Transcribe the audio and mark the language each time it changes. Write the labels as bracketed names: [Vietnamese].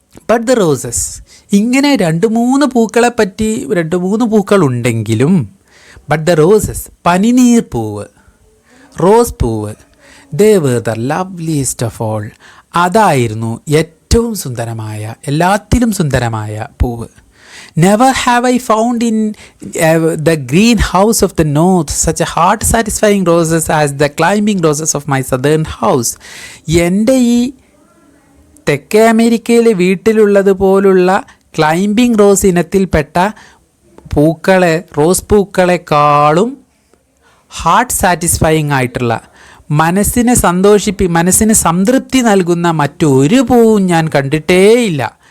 [English] but the roses, [Malayalam] ഇങ്ങനെ 2-3 പൂക്കളെ പറ്റി 2-3 പൂക്കളുണ്ടെങ്കിലും ബട്ട് ദ റോസസ്, പനിനീർ പൂവ്, റോസ് പൂവ്, [English] they were the loveliest of all, [Malayalam] അതായിരുന്നു ഏറ്റവും സുന്ദരമായ, എല്ലാത്തിലും സുന്ദരമായ പൂവ്. [English] Never have I found in the greenhouse of the north such a heart-satisfying roses as the climbing roses of my southern house. [Malayalam] എൻ്റെ ഈ തെക്കേ അമേരിക്കയിലെ വീട്ടിലുള്ളതുപോലുള്ള ക്ലൈംബിംഗ് റോസ് ഇനത്തിൽപ്പെട്ട പൂക്കളെ, റോസ് പൂക്കളെക്കാളും ഹാർട്ട് സാറ്റിസ്ഫൈയിങ് ആയിട്ടുള്ള, മനസ്സിന് സംതൃപ്തി നൽകുന്ന മറ്റൊരു പൂവും ഞാൻ കണ്ടിട്ടേയില്ല.